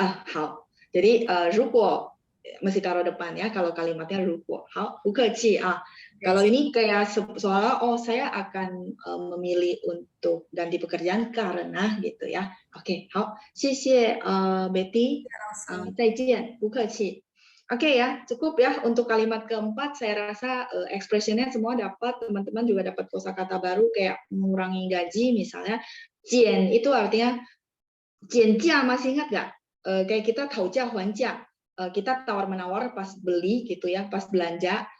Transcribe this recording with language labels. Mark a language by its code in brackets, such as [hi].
[id] 好，jadi 如果 mesti taruh depan ya kalau kalimatnya 如果。 [zh] 好，不客气啊。 [id] Kalau ini kayak soalnya saya akan memilih untuk ganti pekerjaan karena gitu ya. [zh] Oke, 好，谢谢Betty， 再见，不客气。 [id] Oke ya, cukup ya untuk kalimat keempat. Saya rasa ekspresinya semua dapat, teman-teman juga dapat kosakata baru kayak mengurangi gaji misalnya. Jian itu artinya 减价 masih ingat nggak? Kayak kita 讨价还价, kita tawar-menawar pas beli gitu ya, pas belanja.